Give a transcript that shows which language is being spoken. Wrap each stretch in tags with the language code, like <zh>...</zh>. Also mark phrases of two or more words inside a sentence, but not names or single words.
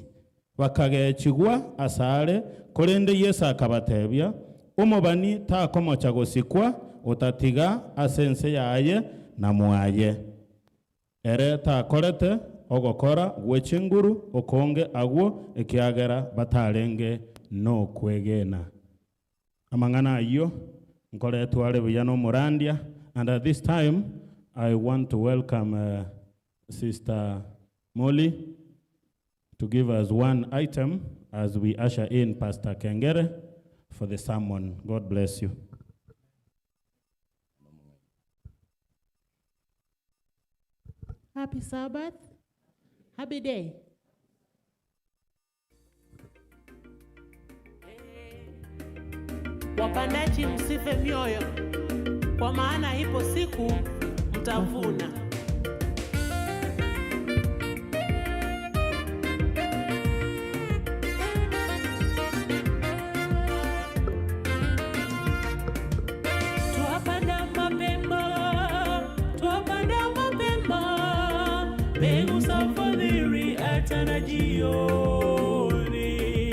<guz>Bakagechigwa asare, korende Yesu akabatebia, omobani takomocha gosikwa, otatiga asense yaye na mwaye. Ere takorete ogokora gwechinguru okonge agwo ekiagera batarenge no kwegena. Amangana iyo nkore tuale biyano Morandia,</guz> <en>and at this time I want to welcome Sister Molly to give us one item as we usher in Pastor Kengere for the sermon. God bless you. Happy Sabbath. Happy day.</en> <sw>Wapandaji msife mioyo, kwa maana ipo siku mtavuna. Tuwapanda mapema, mbegu za fadhili hata jioni.</sw>